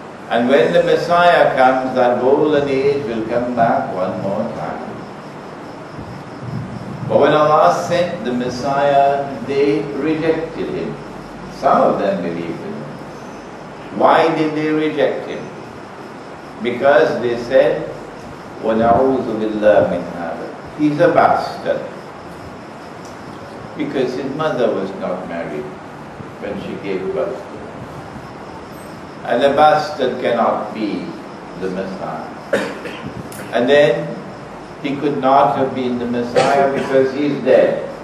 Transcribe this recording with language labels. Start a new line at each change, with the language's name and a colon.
English: And when the Messiah comes, that golden age will come back one more time. But when Allah sent the Messiah, they rejected him. Some of them believed in him. Why did they reject him? Because they said,
Arabic: وَنَعُوذُ بِاللَّهِ مِنْ هَذَا.
English: He's a bastard. Because his mother was not married when she gave birth to him. And a bastard cannot be the Messiah. And then he could not have been the Messiah because he's dead.